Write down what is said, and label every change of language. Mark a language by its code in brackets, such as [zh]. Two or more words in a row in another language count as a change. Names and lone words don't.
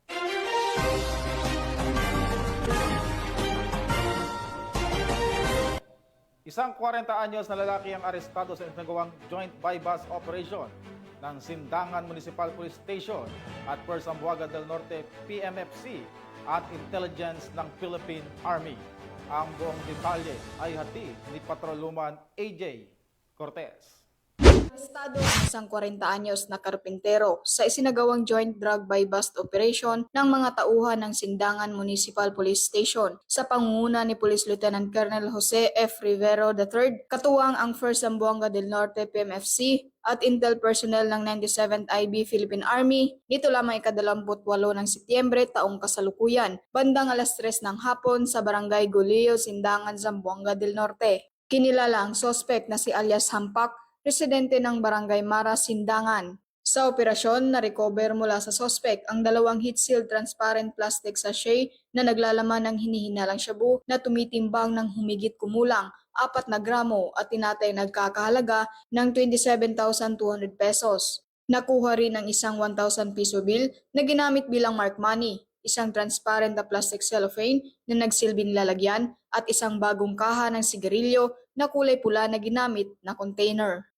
[tl] Isang 40 anyos na lalaki ang arestado sa isinagawang [en] joint bypass operation [tl] ng Sindangan Municipal Police Station at First Zamboanga del Norte PMFC at Intelligence ng Philippine Army. Ang buong detalye ay hatid ni Patrolwoman AJ Cortez. Arestado ang isang 40 anyos na karpintero sa isinagawang [en] joint drug buy-bust operation [tl] ng mga tauhan ng Sindangan Municipal Police Station sa pangunguna ni Police Lieutenant Colonel Jose F. Rivero III, katuwang ang 1st Zamboanga del Norte PMFC at [en] Intel personnel [tl] ng 97th IB Philippine Army nito lamang ika-28 ng Setyembre taong kasalukuyan, bandang alas 3 ng hapon sa Barangay Gulio, Sindangan, Zamboanga del Norte. Kinilala ang suspect na si alias Hampak, residente ng Barangay Mara, Sindangan. Sa operasyon, na-recover mula sa suspect ang 2 [en] heat-sealed transparent plastic sachet [tl] na naglalaman ng hinihinalang shabu na tumitimbang ng humigit kumulang 4 na gramo at tinatay nagkakahalaga ng 27,200 pesos. Nakuha rin ang isang 1,000 piso bill na ginamit bilang [en] mark money, [tl] isang transparent na [en] plastic cellophane [tl] na nagsilbing lalagyan at isang bagong kaha ng sigarilyo na kulay pula na ginamit na container.